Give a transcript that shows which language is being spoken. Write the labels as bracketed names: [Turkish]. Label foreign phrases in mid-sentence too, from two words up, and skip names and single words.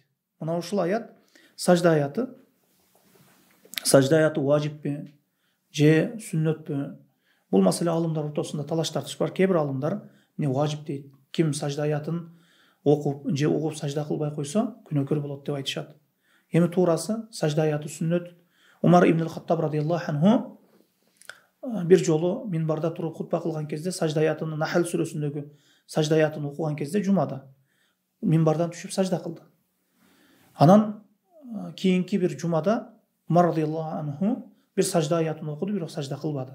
[Kyrgyz] Мына ушул аят, сажда аяты важиппи же сүннөтпү? Бул маселе алымдар ортосунда талаш тартыш бар. Кээ бир алымдар эмне важип дейт. Ким сажда аятын окуп же угуп сажда кылбай койсо, күнөөкөр болот деп айтышат. Эми туурасы сажда аяты сүннөт. Умар ибн ал-Хаттаб [Arabic] رضي الله عنه [Kyrgyz] бир жолу минбарда туруп хутба кылган кезде сажда аятын, Нахл сүрөсүндөгү сажда аятын окуган кезде жумада минбардан түшүп сажда кылды. Анан кийинки бир жумада Умар [Arabic] رضي الله عنه [Kyrgyz] бир сажда аятын окуду, бирок сажда кылбады.